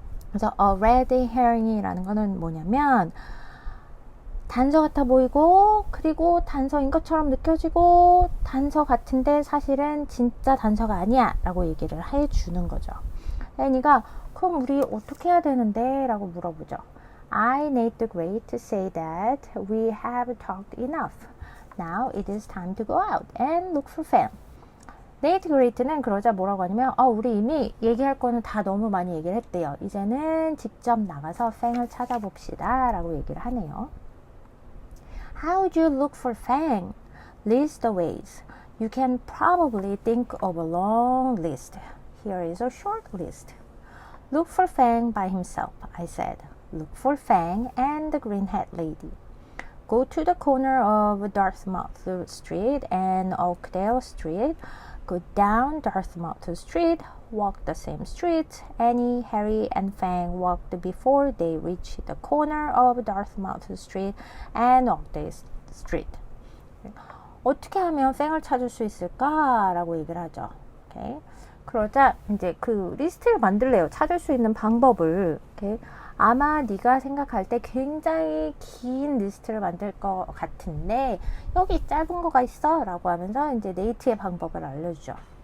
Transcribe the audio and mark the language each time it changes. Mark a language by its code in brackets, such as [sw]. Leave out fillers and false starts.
[ko] 그래서 [en] a red herring [ko] 이라는 거는 뭐냐면 단서 같아 보이고, 그리고 단서인 것처럼 느껴지고, 단서 같은데 사실은 진짜 단서가 아니야 라고 얘기를 해주는 거죠. 애니가 그럼 우리 어떻게 해야 되는데? 라고 물어보죠. [en] I need the great to say that we have talked enough. Now it is time to go out and look for Fang. [ko] 네이트 그레이트는 그러자 뭐라고 하냐면 우리 이미 얘기할 거는 다 너무 많이 얘기를 했대요. 이제는 직접 나가서 팽을 찾아봅시다 라고 얘기를 하네요. [en] How would you look for Fang? List the ways. You can probably think of a long list. Here is a short list. Look for Fang by himself, I said. Look for Fang and the green hat lady. Go to the corner of Dartmouth Street and Oakdale Street. Go down Dartmouth Street. Walk the same street Annie, Harry, and Fang walked before they reached the corner of Dartmouth Street and Oakdale Street. [ko] 어떻게 하면 팽을 찾을 수 있을까? 라고 얘기를 하죠. 오케이. 그러자 이제 그 리스트를 만들래요. 찾을 수 있는 방법을. 오케이. 아마 네가 생각할 때 굉장히 긴 리스트를 만들 것 같은데 여기 짧은 거가 있어 라고 하면서 이제 네이트의 방법을 알려주죠.